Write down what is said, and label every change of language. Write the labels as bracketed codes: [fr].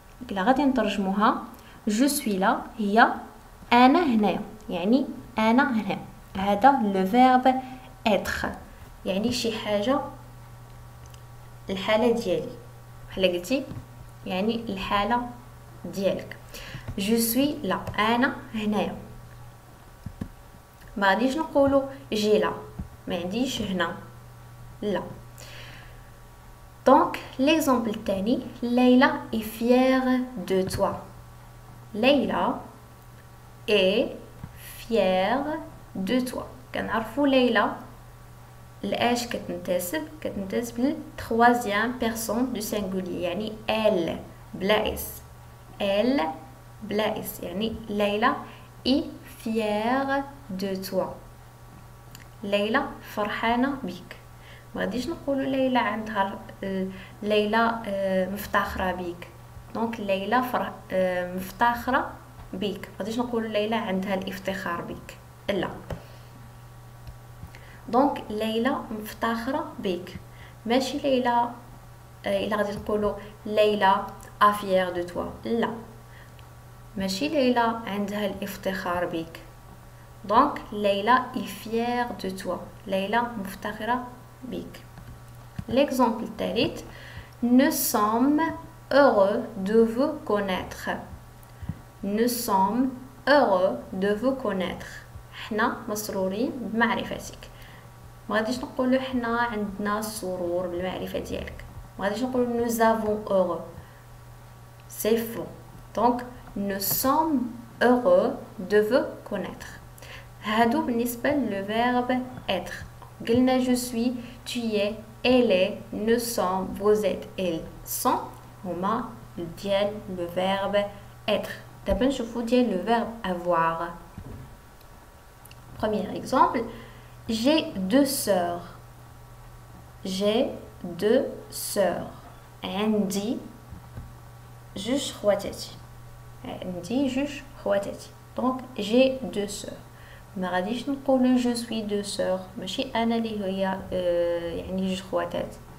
[ar] كلا غادي نترجموها [fr] je suis là [ar] هي انا هنا، يعني انا هنا. هذا لو فيرب être، يعني شي حاجه الحاله ديالي بحال قلتي، يعني الحاله ديالك. [fr] je suis là [ar] انا هنايا. ما غاديش نقولوا جي لا، ما عنديش هنا، لا. دونك ليكزامبل الثاني ليلى [fr] est fière de toi. ليلى est fière de toi. [ar] كنعرفوا ليلى الاش كتنتسب لل [fr] troisième personne du singulier، [ar] يعني elle بلا اس، elle بلا اس، يعني ليلى est fière de toi. ليلى فرحانه بك. ما غاديش نقولوا ليلى عندها ليلى مفتخره بك. دونك ليلى مفتخره بك، ما غاديش نقولوا ليلى عندها الافتخار بك، لا. دونك ليلى مفتخره بك، ماشي ليلى الا غادي تقولوا ليلى افيير دو توا، لا، ماشي ليلى عندها الافتخار بك. دونك ليلى [fr] est fière de toi، [ar] ليلى مفتخره بك. [fr] L'exemple [ar] الثالث [fr] nous sommes heureux de vous connaître. nous sommes heureux de vous connaître. [ar] حنا مسرورين بمعرفتك. ما غاديش نقولوا حنا عندنا السرور بالمعرفه ديالك، ما غاديش نقولوا [fr] nous avons heureux، c'est faux. donc nous sommes heureux de vous connaître. [ar] هادو بالنسبه لو فيرب être. [fr] قلنا je suis، tu es، elle est، nous sommes، vous êtes، elles sont [ar] هما ديال لو فيرب [fr] être. [ar] دابا نشوفوا ديال لو فيرب avoir. [fr] premier exemple j'ai deux sœurs. j'ai deux sœurs. [ar] عندي جوج خواتاتي. عندي جوج خواتاتي. [fr] Donc j'ai deux sœurs. [ar] ما غاديش نقول [fr] je suis deux sœurs. [ar] ماشي انا اللي هي يعني جوج خواتات.